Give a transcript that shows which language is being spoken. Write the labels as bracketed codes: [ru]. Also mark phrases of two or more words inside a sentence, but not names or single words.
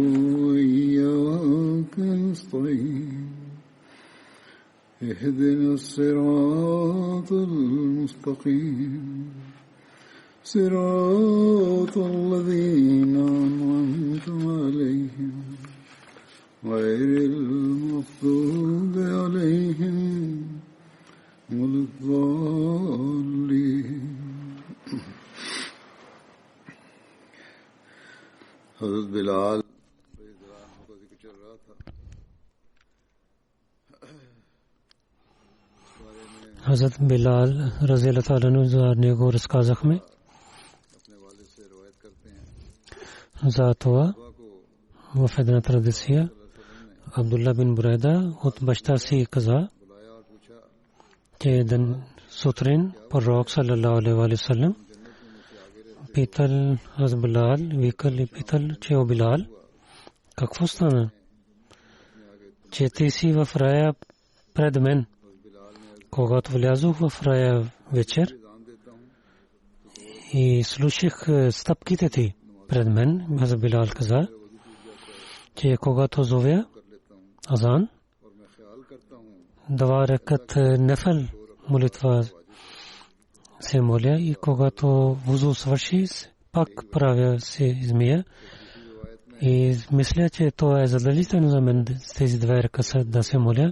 [ar] وإياك نستعين اهدنا الصراط المستقيم صراط الذين أنعمت عليهم غير المغضوب عليهم ولا الضالين. [bg] حضرت بلال Hazrat Bilal [ar] رضي الله عنه [bg] za него разказахме за това в една традиция. Абдулла бин Бурайда от баща си каза, че ден сутрин пророк [ar] صلى الله عليه وسلم [bg] питал Хазрат Билал, викал и питал, че о Билал, какво стана, че ти си в рая пред мен? Когато влязох в рая вечер и слушах стъпките ти пред мен, Хазрат Билал каза, че когато зовя азан, два рекат нефл молитва се моля и когато вузу свърши, пак правя се измия и мисля, че това е задължително за мен тези две реката да се моля.